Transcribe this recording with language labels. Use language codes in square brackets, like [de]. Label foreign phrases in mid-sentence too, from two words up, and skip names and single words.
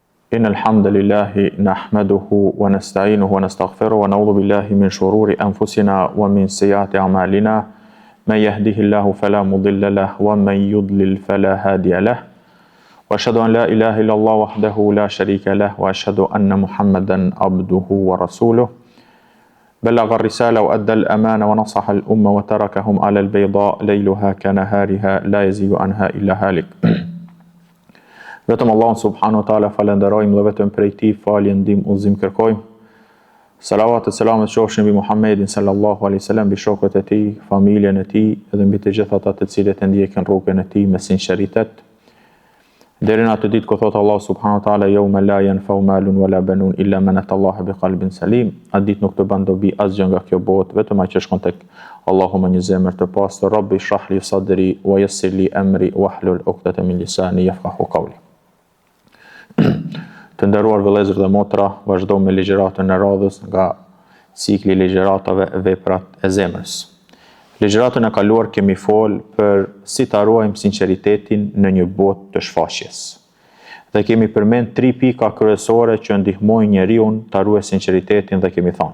[ar] إن الحمد لله نحمده ونستعينه ونستغفره ونعوذ بالله من شرور أنفسنا ومن سيئات أعمالنا من يهده الله فلا مضل له ومن يضلل فلا هادي له وأشهد أن لا إله إلا الله وحده لا شريك له وأشهد أن محمدا عبده ورسوله بلغ الرسالة وأدى الأمانة ونصح الأمة وتركهم على البيضاء ليلها كنهارها لا يزيغ عنها إلا هالك. [sq] Vetëm Allahun [ar] سبحانه وتعالى [sq] falenderojmë dhe vetëm prej tij falje, ndihmë, udhëzim kërkojmë. Salavat e selamet qofshin mbi Muhammedin [ar] صلى الله عليه وسلم, [sq] mbi shokët e tij, familjen e tij dhe mbi të gjithë ata të cilët e ndjekin rrugën e tij me sinqeritet. Deri në atë ditë ku thot Allah [ar] سبحانه وتعالى يوم لا ينفع مال ولا بنون إلا من أتى الله بقلب سليم. [sq] Atë ditë nuk të bën dobi asgjë nga kjo botë, vetëm ai që shkon tek Allahu me një zemër të pastër. [ar] رب اشرح لي صدري ويسر لي أمري واحلل عقدة من لساني يفقهوا قولي. [sq] Të nderuar vëllezër dhe motra, vazhdojmë me ligjëratën e radhës nga cikli ligjëratave veprat e zemrës. Ligjëratën e kaluar kemi folë për si ta ruajmë sinqeritetin në një botë të shfaqjes. Dhe kemi përmend 3 pika kryesore që ndihmojnë njeriu ta ruajë sinqeritetin dhe kemi thënë.